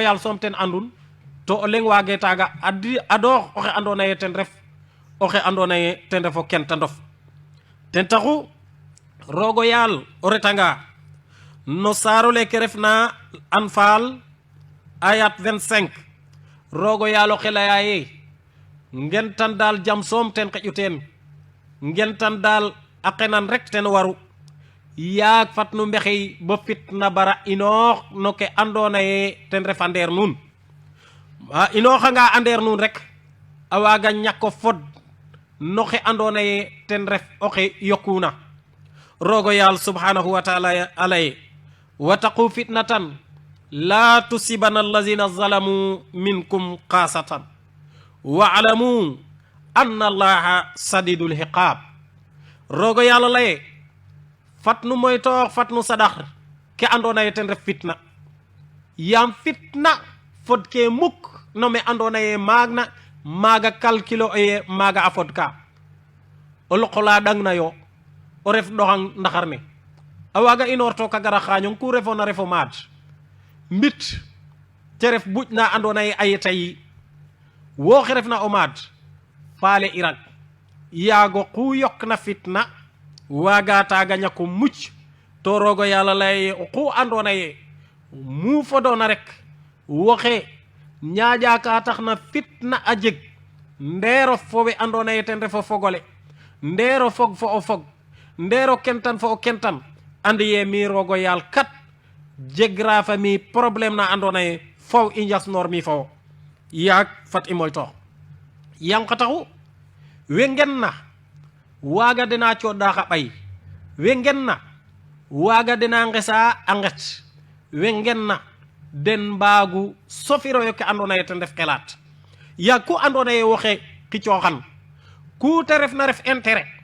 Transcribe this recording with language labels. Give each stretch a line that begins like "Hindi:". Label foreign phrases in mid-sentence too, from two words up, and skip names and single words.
Serer: yal som ten andun to o leng wage taga adoox oxe andona ye ten ref oxe andona ye ten refo kentandof ten taxu rogo yal o retanga no saaro leke refna Anfal ayat 25 rogo yal o xelaya ye ngentan dal jam som ten xeƴu ten ngentan dal a qenan rek ten waru yaag fat nu mbexey bo fitna bara inoox no ke andona ye ten ref a ndeer nuun a inooxanga a ndeer nuun rek a waga ñako fod no xe andona ye ten ref oxe yokuna rogo yal
Arabic: سبحانه وتعالى
Serer: a laye
Arabic: واتقوا فتنة لا تصيبن الذين ظلموا منكم خاصة واعلموا أن الله شديد العقاب
Serer: rogo yalla laye fatnu moytoox fatnu sadax ke andona ye ten ref fitna yam fitna fod ke muk no me andona ye magna maga calculo ye maga a fod ka o loqola dangna yo o ref ɗoxang ndaxar ne a waga inorto ka gara xañong ku refona refo maad mbit te ref buƴ na andona ye a yeta yi wo xe refna o maad faale irag yaago ku yokna fitna waga taga ñako mucc to rogo yalla lay ku andona ye mu fodona rek woxe ñaaƴa ka taxna fitna a jeg ndero fowe andona ye ten refo fogole ndero fog fo o fog ndero kentan fo o kentan andi ye mi rogo yal kat jegra fa mi problème na andona ye faw i njas nor mi fawo yaag fat i moytoox yam xa taxu we ngen na waaga dena cooɗa xa ɓay we ngen na waaga dena ngesa a nget we ngen na den mbaagu sofiroyo ke andoona yee ten ref xelaat yaag ku andoona yee woxe xicooxan ku te refna ref intérêt